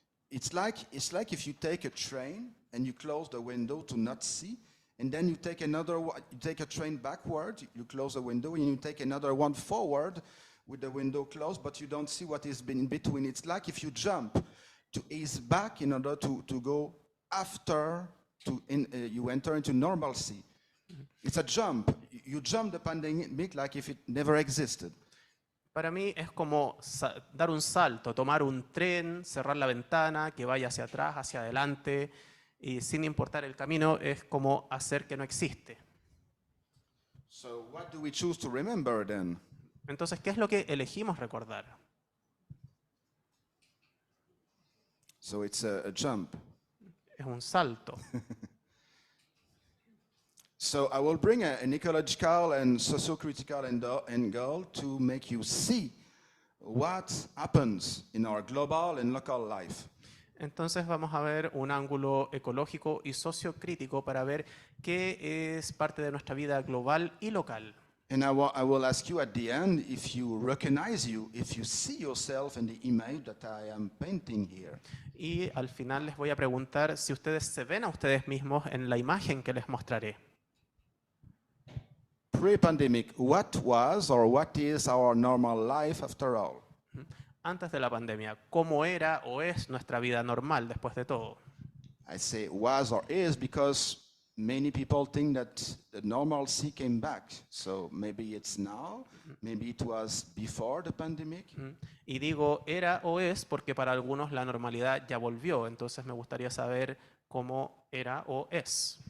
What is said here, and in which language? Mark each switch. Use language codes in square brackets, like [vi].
[en] It's like if you take a train and you close the window to not see, and then you take a train backward, you close the window, and you take another one forward with the window closed, but you don't see what is in between. It's like if you jump to ease back in order to go after you enter into normalcy. It's a jump. You jump the pandemic like if it never existed. [es] Para mí es como dar un salto, tomar un tren, cerrar la ventana, que vaya hacia atrás, hacia adelante, y sin importar el camino, es como hacer que no existe. [en] So what do we choose to remember then? [es] Entonces, ¿qué es lo que elegimos recordar? [en] So it's a jump. [es] Es un salto. [en] So I will bring an ecological and socio-critical angle to make you see what happens in our global and local life. [es] Entonces vamos a ver un ángulo ecológico y sociocrítico para ver qué es parte de nuestra vida global y local. [en] And I will ask you at the end if you recognize if you see yourself in the image that I am painting here. [es] Y al final les voy a preguntar si ustedes se ven a ustedes mismos en la imagen que les mostraré. [en] Pre-pandemic, what was or what is our normal life after all? [es] Antes de la pandemia, ¿cómo era o es nuestra vida normal después de todo? [en] I say was or is because many people think that the normalcy came back. So maybe it's now, maybe it was before the pandemic. [es] Y digo era o es porque para algunos la normalidad ya volvió. Entonces me gustaría saber cómo era o es.